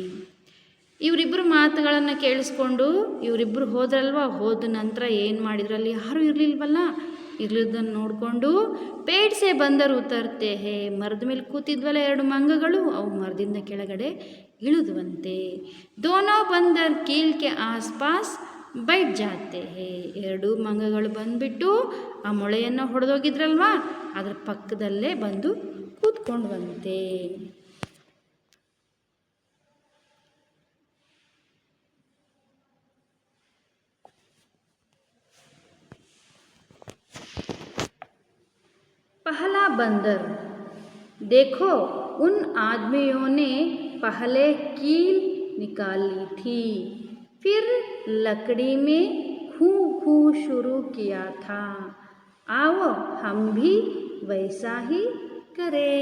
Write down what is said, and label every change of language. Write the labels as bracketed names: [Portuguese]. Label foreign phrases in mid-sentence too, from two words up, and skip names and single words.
[Kannada] ಇವರಿಬ್ಬರು ಮಾತುಗಳನ್ನು ಕೇಳಿಸ್ಕೊಂಡು ಇವರಿಬ್ಬರು ಹೋದ್ರಲ್ವ, ಹೋದ ನಂತರ ಏನು ಮಾಡಿದ್ರು, ಅಲ್ಲಿ ಯಾರೂ ಇರಲಿದ್ದನ್ನು ನೋಡಿಕೊಂಡು [Hindi] पेड़ से बंदर उतरते हैं, [Kannada] ಮರದ ಮೇಲೆ ಕೂತಿದ್ವಲ್ಲ ಎರಡು ಮಂಗಗಳು, ಅವು ಮರದಿಂದ ಕೆಳಗಡೆ ಇಳಿದುವಂತೆ. [Hindi] दोनों बंदर कील के आसपास बैठ जाते हैं. [Kannada] ಎರಡು ಮಂಗಗಳು ಬಂದುಬಿಟ್ಟು ಆ ಮೊಳೆಯನ್ನು ಹೊಡೆದೋಗಿದ್ರಲ್ವಾ ಅದರ ಪಕ್ಕದಲ್ಲೇ ಬಂದು ಕೂತ್ಕೊಂಡ್ವಂತೆ. [Hindi] पहला बंदर, देखो उन आदमियों ने पहले कील निकाली थी, फिर लकड़ी में खूं खूं शुरू किया था, आओ हम भी वैसा ही करें.